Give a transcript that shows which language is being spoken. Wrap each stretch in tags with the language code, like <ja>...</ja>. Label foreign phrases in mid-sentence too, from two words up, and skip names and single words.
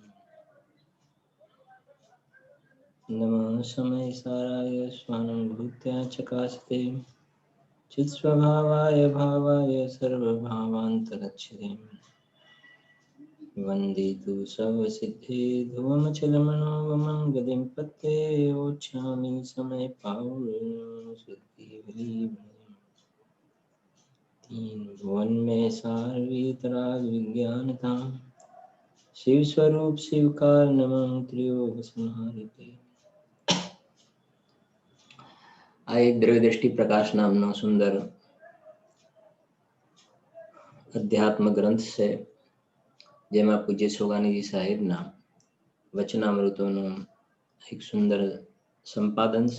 <sa>नमो समयसाराय स्वानुभूत्या चकास्ते चित्स्वभावाय भावाय सर्वभावान्तरच्छिदे वन्दे तु सर्वसिद्धे ध्रुवमचलमनोगमं गतिं पत्ते ओच्छामि</sa> <hi>समयपावनं तीन भुवन में सार वीतराग विज्ञानता शिव स्वरूप शिवकार नमः त्रियोग संहारिते</hi> <gu>આ એક દ્રવ્યદ્રષ્ટિ પ્રકાશ નામનો સુંદર અધ્યાત્મ ગ્રંથ છે, જેમાં પૂજ્ય સોગાનીજી સાહેબના વચનામૃતોનું એક સુંદર સંપાદન છે.</gu>